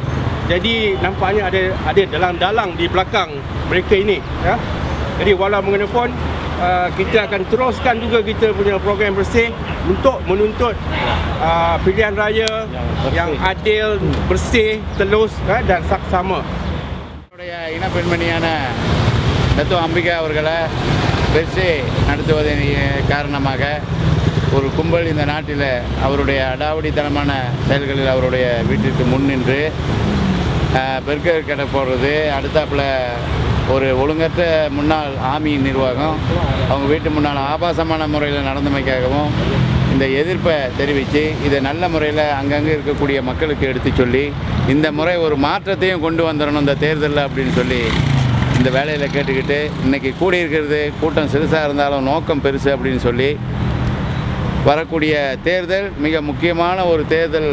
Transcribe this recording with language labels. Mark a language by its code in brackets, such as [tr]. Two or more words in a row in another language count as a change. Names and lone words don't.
[ms] Jadi nampaknya ada dalang-dalang di belakang mereka ini, ya. Jadi walau bagaimanapun kita akan teruskan juga kita punya program bersih untuk menuntut pilihan raya yang adil, bersih, telus dan saksama. [ta] இன பெண்மணியான டத்து அம்பிகா அவர்களை பெருசு நடத்துவதன் காரணமாக ஒரு கும்பல் இந்த நாட்டில் அவருடைய அடாவடித்தனமான செயல்களில் அவருடைய வீட்டிற்கு முன் நின்று பெர்கர் கடை போடுறது, அடுத்தாப்புல ஒரு ஒழுங்கற்ற முன்னாள் ஆர்மி நிர்வாகம் அவங்க வீட்டு முன்னால் ஆபாசமான முறையில் நடந்தமைக்காகவும் இந்த எதிர்ப்பை தெரிவித்து இதை நல்ல முறையில் அங்கங்கே இருக்கக்கூடிய மக்களுக்கு எடுத்து சொல்லி இந்த முறை ஒரு மாற்றத்தையும் கொண்டு வந்துடணும் இந்த தேர்தலில் அப்படின்னு சொல்லி இந்த வேலையில் கேட்டுக்கிட்டு இன்றைக்கி கூடியிருக்கிறது கூட்டம் சிறுசாக இருந்தாலும் நோக்கம் பெருசு அப்படின்னு சொல்லி வரக்கூடிய தேர்தல் மிக முக்கியமான ஒரு தேர்தல்.